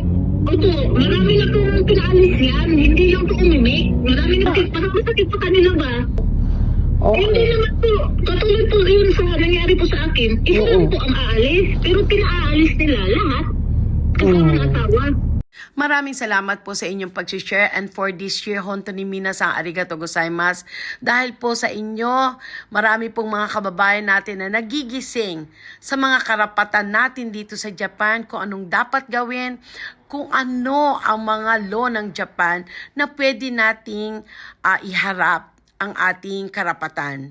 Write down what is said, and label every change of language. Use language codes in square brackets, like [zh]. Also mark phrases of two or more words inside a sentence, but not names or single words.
[tl] Opo, marami na pong pinaalis yan. Hindi lang po umimik. Marami na parang masakit pa kanila ba? Hindi naman po. Katulad po yun sa nangyari po sa akin. Isa lang po ang aalis. Pero pinaalis nila lahat. Kasama ng asawa. Maraming salamat po sa inyong pag-share [en] and for this year, [ja] 本当に皆さんありがとうございます. [tl] Dahil po sa inyo, marami pong mga kababayan natin na nagigising sa mga karapatan natin dito sa Japan, kung anong dapat gawin, kung ano ang mga law ng Japan na pwede nating iharap ang ating karapatan.